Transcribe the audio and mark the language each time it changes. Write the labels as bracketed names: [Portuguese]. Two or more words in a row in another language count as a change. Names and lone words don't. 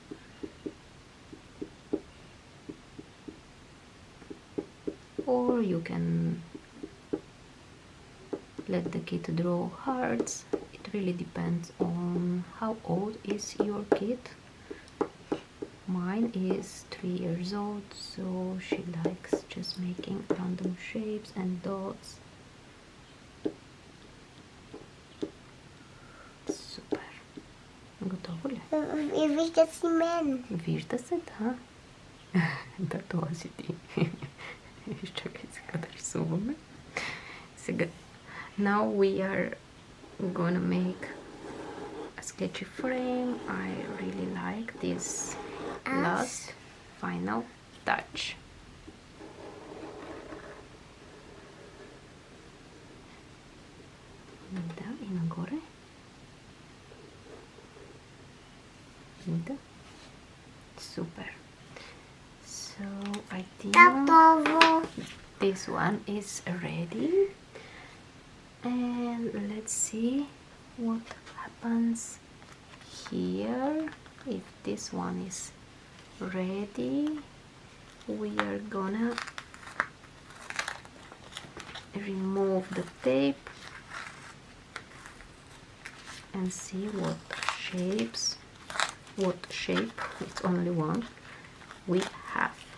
[English] Or you can let the kid draw hearts. It really depends on how old is your kid. Mine is 3 years old, so she likes just making random shapes and dots. [Bulgarian] Супер. Готово ли? И вижда си мен. Вижда се, да. Да, това си ти. Изчакай сега да рисуваме. Сега. [English] Now we are gonna make a sketchy frame. I really like this last final touch. [Bulgarian] Да, и нагоре. Видите? [English] Super. So I think [Bulgarian] Готово. [English] this one is ready, and let's see what happens here. If this one is ready, we are gonna remove the tape and see what shape, it's only one, we have.